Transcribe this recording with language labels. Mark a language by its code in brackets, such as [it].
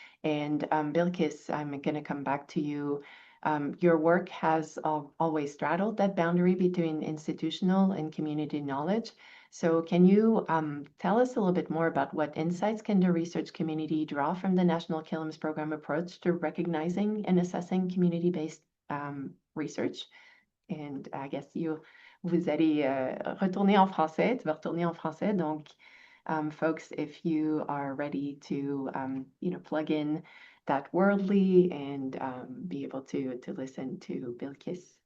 [en] And Bilquis, I'm going to come back to you. Your work has always straddled that boundary between institutional and community knowledge. So can you tell us a little bit more about what insights can the research community draw from the National Killam's program approach to recognizing and assessing community-based research? And I guess [fr] vous allez retourner en français, tu vas retourner en français. Donc, [en] folks, if you are ready to, plug in that worldly and be able to listen to Bilquis.